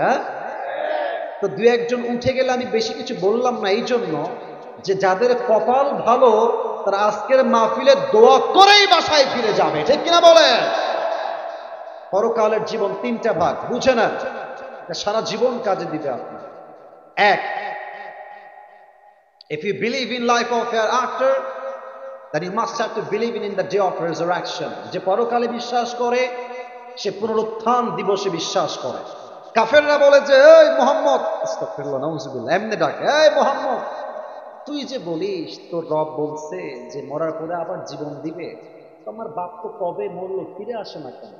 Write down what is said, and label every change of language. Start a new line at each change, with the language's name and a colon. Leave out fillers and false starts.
Bangla: হ্যাঁ, তো দুই একজন উঠে গেলে আমি বেশি কিছু বললাম না, এই জন্য যে যাদের কপাল ভালো তারা আজকের মাহফিলে দোয়া করেই বাসায় ফিরে যাবে, ঠিক কিনা বলেন? পরকালের জীবন তিনটা ভাগ, বুঝে না, সারা জীবন কাজে দিবে আপনার।
English: এক, if you believe in life of hereafter, then you must have to believe in the day of resurrection.
Bangla: যে পরকালে বিশ্বাস করে সে পুনরুত্থান দিবসে বিশ্বাস করে। কাফেররা বলে যে এই মুহাম্মদ, আস্তাগফিরুল্লাহ, নাউযুবিল্লাহ, এমনি ডাকে, এই মুহাম্মদ তুই যে বলিস তোর রব বলছে যে মরার পরে আবার জীবন দিবে, তোমার বাপ তো কবে মরলো, ফিরে আসে না কেন?